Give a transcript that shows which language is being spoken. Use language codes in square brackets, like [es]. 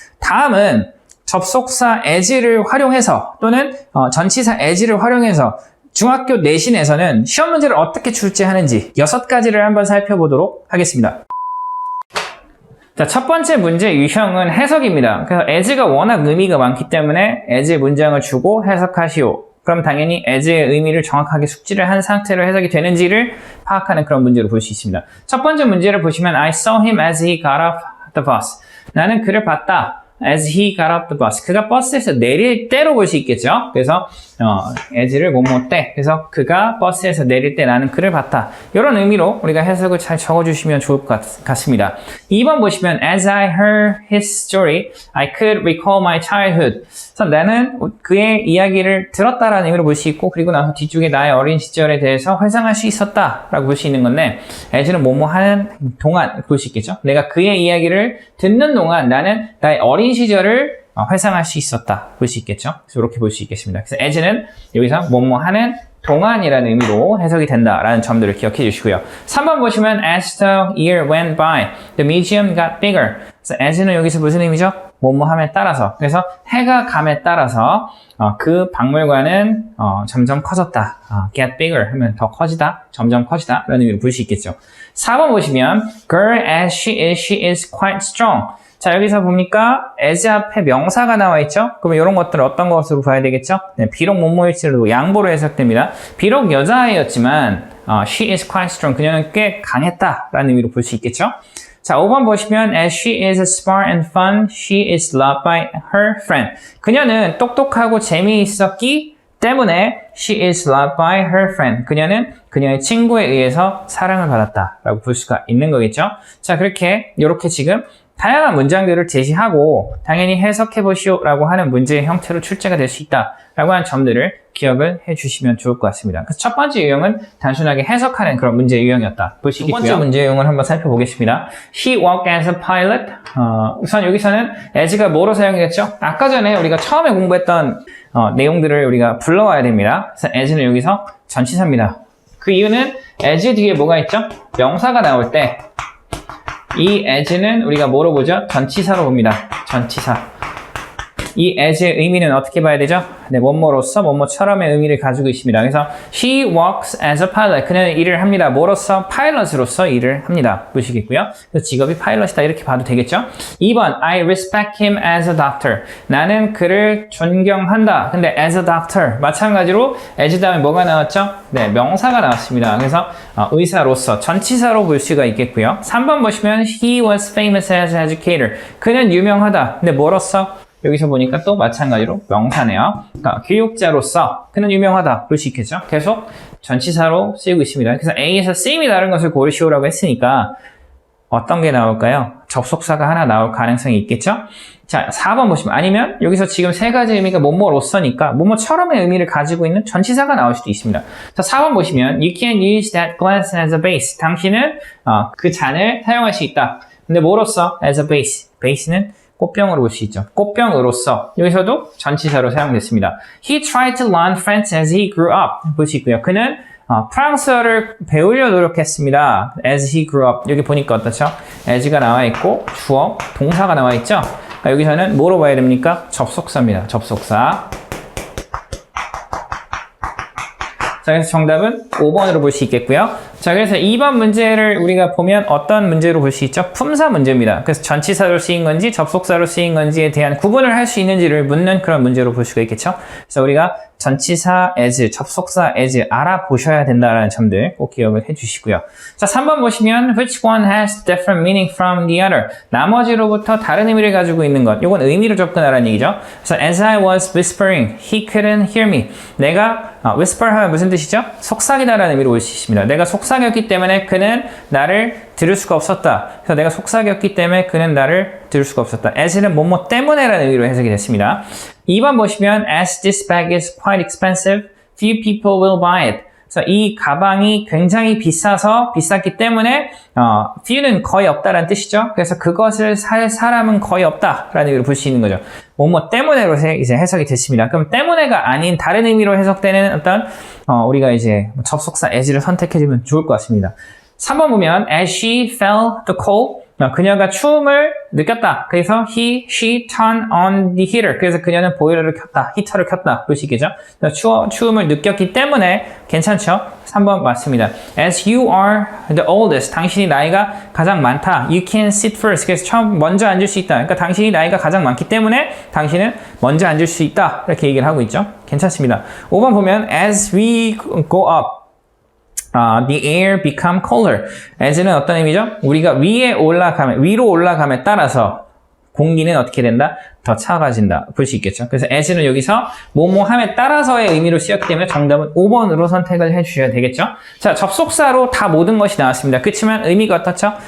[ko] 다음은 접속사 as를 활용해서 또는 전치사 as를 활용해서 중학교 내신에서는 시험 문제를 어떻게 출제하는지 6가지를 한번 살펴보도록 하겠습니다. 자, 첫 번째 문제 유형은 해석입니다. 그래서 as가 워낙 의미가 많기 때문에 as 문장을 주고 해석하시오. 그럼 당연히 as의 의미를 정확하게 숙지를 한 상태로 해석이 되는지를 파악하는 그런 문제로 볼 수 있습니다. 첫 번째 문제를 보시면 [en] I saw him as he got off the bus. [ko] 나는 그를 봤다. [en] as he got off the bus. [ko] 그가 버스에서 내릴 때로 볼 수 있겠죠. 그래서 as를 뭐뭐 때. 그래서 그가 버스에서 내릴 때 나는 그를 봤다. 이런 의미로 우리가 해석을 잘 적어주시면 좋을 것 같습니다. 2번 보시면 [en] as I heard his story, I could recall my childhood. [ko] 그래서 나는 그의 이야기를 들었다라는 의미로 볼 수 있고 그리고 나서 뒤쪽에 나의 어린 시절에 대해서 회상할 수 있었다라고 볼 수 있는 건데 as는 뭐뭐 하는 동안 볼 수 있겠죠. 내가 그의 이야기를 듣는 동안 나는 나의 어린 시절을 회상할 수 있었다 볼 수 있겠죠. 그래서 이렇게 볼 수 있겠습니다. 그래서 as는 여기서 뭐뭐 하는 동안이라는 의미로 해석이 된다라는 점들을 기억해 주시고요. 3번 보시면 [en] as the year went by, the museum got bigger. [ko] 그래서 as는 여기서 무슨 의미죠? 뭐뭐함에 따라서. 그래서 해가 감에 따라서 그 박물관은 점점 커졌다. [en] get bigger [ko] 하면 더 커지다, 점점 커지다 라는 의미로 볼 수 있겠죠. 4번 보시면 [en] girl as she is quite strong. [ko] 자, 여기서 보니까 as 앞에 명사가 나와 있죠? 그러면 이런 것들을 어떤 것으로 봐야 되겠죠? 네, 비록 뭐뭐일지라도 양보로 해석됩니다. 비록 여자아이였지만 [en] she is quite strong. [ko] 그녀는 꽤 강했다라는 의미로 볼 수 있겠죠? 자, 5번 보시면 [en] as she is smart and fun, she is loved by her friend. [ko] 그녀는 똑똑하고 재미있었기 때문에 [en] she is loved by her friend. [ko] 그녀는 그녀의 친구에 의해서 사랑을 받았다라고 볼 수가 있는 거겠죠? 자, 이렇게 지금 다양한 문장들을 제시하고 당연히 해석해 보시오라고 하는 문제의 형태로 출제가 될 수 있다라고 하는 점들을 기억을 해주시면 좋을 것 같습니다. 그래서 첫 번째 유형은 단순하게 해석하는 그런 문제 유형이었다 볼 수 있고요. 두 번째 문제 유형을 한번 살펴보겠습니다. [en] He worked as a pilot. [ko] 우선 여기서는 as가 뭐로 사용됐죠? 아까 전에 우리가 처음에 공부했던 내용들을 우리가 불러와야 됩니다. 그래서 as는 여기서 전치사입니다. 그 이유는 as 뒤에 뭐가 있죠? 명사가 나올 때 이 as는 우리가 뭐로 보죠? 전치사로 봅니다. 전치사. 이 as의 의미는 어떻게 봐야 되죠? 네, 뭐뭐로서, 뭐뭐처럼의 의미를 가지고 있습니다. [en] 그래서 he works as a pilot. [ko] 그녀는 일을 합니다. 뭐로서? 파일럿으로서 일을 합니다. 보시겠고요. 그래서 직업이 파일럿이다 이렇게 봐도 되겠죠? 2번 [en] I respect him as a doctor. [ko] 나는 그를 존경한다. 근데 [en] as a doctor [ko] 마찬가지로 as 다음에 뭐가 나왔죠? 네, 명사가 나왔습니다. 그래서 의사로서 전치사로 볼 수가 있겠고요. 3번 보시면 [en] he was famous as an educator. [ko] 그는 유명하다. 근데 뭐로서? 여기서 보니까 또 마찬가지로 명사네요. 그러니까 교육자로서 그는 유명하다 볼 수 있겠죠. 계속 전치사로 쓰이고 있습니다. 그래서 A에서 C임이 다른 것을 고르시오라고 했으니까 어떤 게 나올까요? 접속사가 하나 나올 가능성이 있겠죠. 자, 4번 보시면 아니면 여기서 지금 세 가지 의미가 뭐뭐로서니까 뭐뭐처럼의 의미를 가지고 있는 전치사가 나올 수도 있습니다. 자, 4번 보시면 [en] You can use that glass as a base. [ko] 당신은 그 잔을 사용할 수 있다. 근데 뭐로서? [en] As a base. [ko] base는 꽃병으로 볼 수 있죠. 꽃병으로서 여기서도 전치사로 사용됐습니다. [en] He tried to learn French as he grew up [ko] 볼 수 있고요. 그는 프랑스어를 배우려 노력했습니다. [en] As he grew up. [ko] 여기 보니까 어떻죠? as가 나와 있고 주어, 동사가 나와 있죠? 여기서는 뭐로 봐야 됩니까? 접속사입니다. 접속사. 자, 그래서 정답은 5번으로 볼 수 있겠고요. 자, 그래서 2번 문제를 우리가 보면 어떤 문제로 볼 수 있죠? 품사 문제입니다. 그래서 전치사로 쓰인 건지 접속사로 쓰인 건지에 대한 구분을 할 수 있는지를 묻는 그런 문제로 볼 수가 있겠죠. 그래서 우리가 전치사 as, 접속사 as 알아보셔야 된다는 점들 꼭 기억을 해주시고요. 자, 3번 보시면 [en] which one has different meaning from the other? [ko] 나머지로부터 다른 의미를 가지고 있는 것. 이건 의미로 접근하라는 얘기죠. [en] 그래서 as I was whispering, he couldn't hear me. [ko] 내가 whisper 하면 무슨 뜻이죠? 속삭이다라는 의미로 볼 수 있습니다. 내가 속삭였기 때문에 그는 나를 들을 수가 없었다. 그래서 내가 속삭였기 때문에 그는 나를 들을 수가 없었다. as는 뭐뭐 때문에라는 의미로 해석이 됐습니다. 2번 보시면 [en] as this bag is quite expensive, few people will buy it. [ko] 그래서 이 가방이 굉장히 비쌌기 때문에 few는 거의 없다라는 뜻이죠. 그래서 그것을 살 사람은 거의 없다라는 의미로 볼 수 있는 거죠. 뭐뭐 때문에로 이제 해석이 됐습니다. 그럼 때문에가 아닌 다른 의미로 해석되는 어떤 우리가 이제 접속사 as를 선택해주면 좋을 것 같습니다. 3번 보면 [en] as she felt the cold, [ko] 그녀가 추움을 느꼈다. [en] 그래서 she turned on the heater. [ko] 그래서 그녀는 보일러를 켰다. 히터를 켰다. 볼 수 있겠죠? 추움을 느꼈기 때문에 괜찮죠? 3번 맞습니다. [en] As you are the oldest. [ko] 당신이 나이가 가장 많다. [en] You can sit first. [ko] 그래서 먼저 앉을 수 있다. 그러니까 당신이 나이가 가장 많기 때문에 당신은 먼저 앉을 수 있다. 이렇게 얘기를 하고 있죠? 괜찮습니다. 5번 보면 [en] as we go up, the air become colder. [ko] as는 어떤 의미죠? 우리가 위로 올라감에 따라서 공기는 어떻게 된다? 더 차가워진다. 볼 수 있겠죠? 그래서 as는 여기서 뭐뭐함에 따라서의 의미로 쓰였기 때문에 정답은 5번으로 선택을 해주셔야 되겠죠? 자, 접속사로 다 모든 것이 나왔습니다. 그렇지만 의미가 어떻죠?